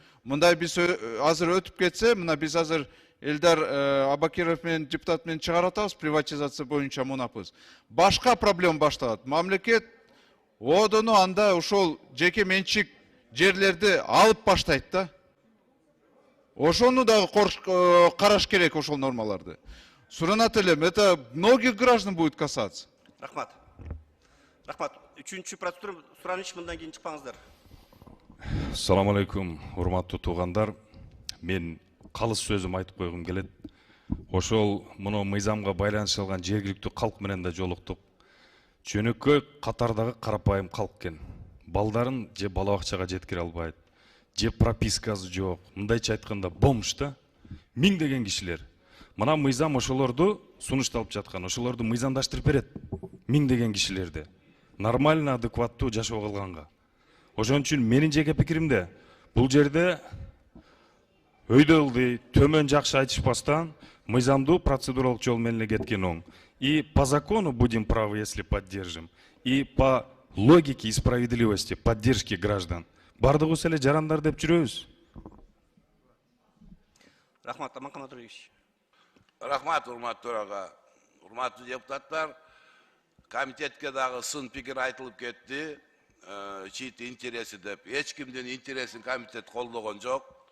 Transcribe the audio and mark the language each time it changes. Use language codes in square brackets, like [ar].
[ky] Мындай биз азыр өтүп кетсе, мына биз азыр Элдар Абакиров менен депутат менен чыгарып атабыз, приватизация боюнча мунапыз. Башка проблема башталат. Мамлекет одону анда ошол жеке менчик жерлерди алып баштайт да. Ошону дагы караш керек, ошол нормаларды. Суранат элем, [ru] это многих граждан будет касаться. [ky] Рахмат. Рахмат. 3-чү процедура сураныч, мындан кийин чыкпаңыздар. Assalamu alaikum, урматтуу туугандар. Мен калыс сөзүм айтып койгум келет. Ошол муну мыйзамга байланыштырылган жергиликтүү калк менен да жолуктук. Жөнөкөй катардагы карапайым калк экен. Балдарын же бала бакчага жеткире албайт, же пропискасы жок. Мындайча айтканда бомж да. Миңдеген кишилер. Мына мыйзам ошолорду сунушталып жаткан, ошолорду мыйзамдаштырып берет. Миңдеген кишилерди. Нормально, адекваттуу жашоо кылганга. Ошон үчүн менин жеке пикиримде бул жерде өйдө ылдый, төмөн жакшы айтышпастан мыйзамдуу процедуралык жол менен кеткен оң. [ru] И по закону будем правы, если поддержим, и по логике и справедливости поддержки граждан. [ky] Бардыгыбыз эле жарандар деп жүрөбүз. Рахмат, Аманкан Батырбекович. Рахмат, урматтуу төрага. Урматтуу депутаттар, комитетке дагы сын пикир айтылып кетти. Чит интереси деп. Эч кимдин интересин комитет колдогон жок.